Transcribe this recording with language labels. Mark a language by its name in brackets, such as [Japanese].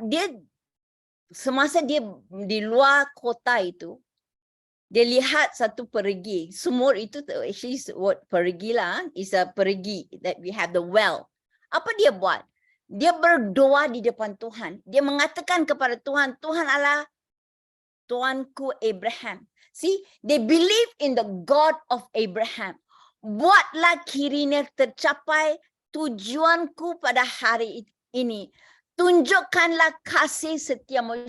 [Malay] Dia semasa dia di luar kota itu, dia lihat satu perigi. Sumur itu [English] actually word perigi lah, is a perigi that we have the well. [Malay] Apa dia buat? Dia berdoa di depan Tuhan. Dia mengatakan kepada Tuhan, Tuhan Allah, Tuanku Abraham. [English] See, they believe in the God of Abraham. [Malay] Buatlah kiranya tercapai tujuanku pada hari ini. Tunjukkanlah kasih setiamu.